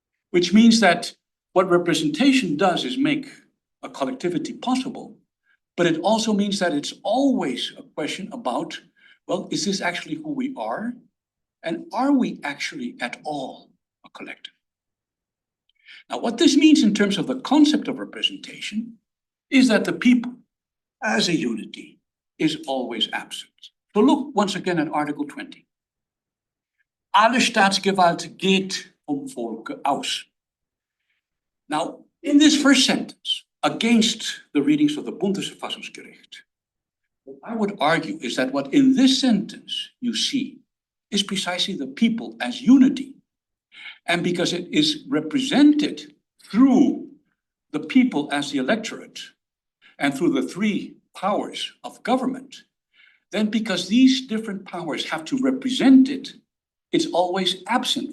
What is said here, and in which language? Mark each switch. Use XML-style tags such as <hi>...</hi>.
<en>Which means that what representation does is make a collectivity possible, but it also means that it's always a question about, well, is this actually who we are? And are we actually at all a collective? Now, what this means in terms of the concept of representation is that the people as a unity is always absent. So look once again at Article 20.</en> <de>Alle Staatsgewalt geht vom Volke aus.</de> <en>Now, in this first sentence, against the readings of the Bundesverfassungsgericht, what I would argue is that what in this sentence you see is precisely the people as unity. And because it is represented through the people as the electorate and through the three powers of government, then because these different powers have to represent it, it's always absent.</en>